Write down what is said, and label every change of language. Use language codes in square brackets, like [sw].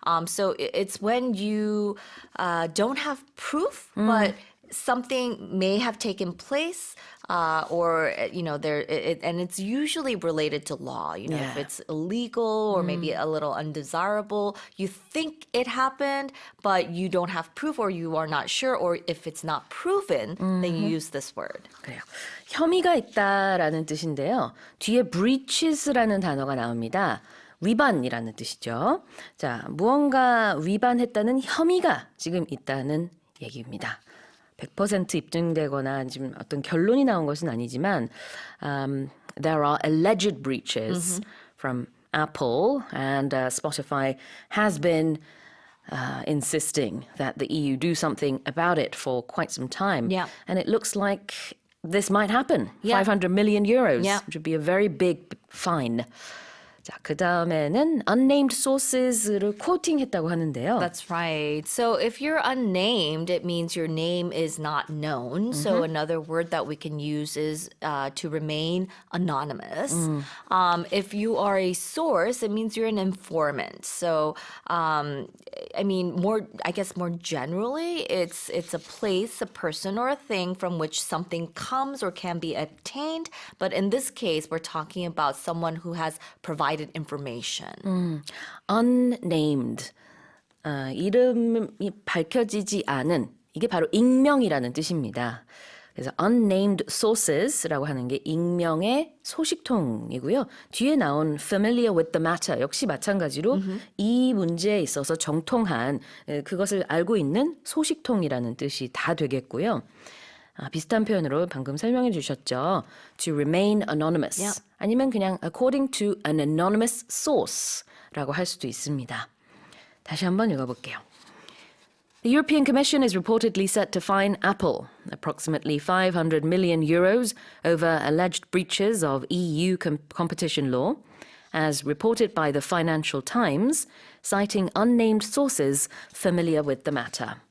[en] So it's when you don't have proof, but something may have taken place, or and it's usually related to law. If it's illegal or maybe a little undesirable, you think it happened, but you don't have proof, or you are not sure, or if it's not proven, then you use this word. [ko] 그래요. 혐의가 있다라는 뜻인데요. 뒤에 breaches라는 단어가 나옵니다. 위반이라는 뜻이죠. 자, 무언가 위반했다는 혐의가 지금 있다는 얘기입니다. 100% 입증되거나 지금 어떤 결론이 나온 것은 아니지만 [en] there are alleged breaches from Apple and Spotify has been insisting that the EU do something about it for quite some time. And it looks like this might happen. 500 million euros, which would be a very big fine. [ko] 자, 그 다음에는 unnamed sources를 quoting했다고 하는데요. [en] That's right. So if you're unnamed, it means your name is not known. So another word that we can use is to remain anonymous. If you are a source, it means you're an informant. So I guess more generally, it's a place, a person, or a thing from which something comes or can be obtained. But in this case, we're talking about someone who has provided information. unnamed. [ko] 이름이 밝혀지지 않은, 이게 바로 익명이라는 뜻입니다. 그래서 unnamed sources라고 하는 게 익명의 소식통이고요. 뒤에 나온 [en] familiar with the matter [ko] 역시 마찬가지로 이 문제에 있어서 정통한 그것을 알고 있는 소식통이라는 뜻이 다 되겠고요. 비슷한 표현으로 방금 설명해 주셨죠. [en] To remain anonymous. Yep. [ko] 아니면 그냥 [en] according to an anonymous source [ko] 라고 할 수도 있습니다. 다시 한번 읽어볼게요. [en] The European Commission is reportedly set to fine Apple approximately 500 million euros over alleged breaches of EU competition law, as reported by the Financial Times, citing unnamed sources familiar with the matter.